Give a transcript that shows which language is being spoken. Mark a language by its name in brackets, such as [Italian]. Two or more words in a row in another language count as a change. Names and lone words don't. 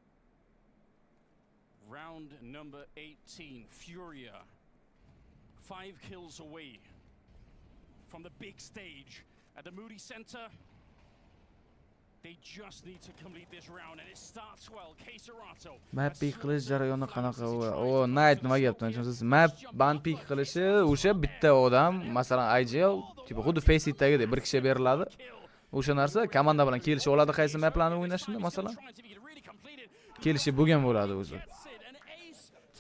[English] Round number 18, Furia. 5 kills away from the big stage at the Moody Center. They just need to complete this round, and it starts well. Keserato. Map pick [Uzbek] qilish jarayoni qanaqa? O, Night nima gapdan tushunasiz? [English] Map ban pick [Uzbek] qilishi o'sha bitta odam, masalan IGL, tipo xuddi Faceitdagidek bir kishi beriladi. O'sha narsa komanda bilan kelishib oladi qaysi maplarni o'ynashini, masalan. Kelishib bo'lgan bo'ladi o'zi.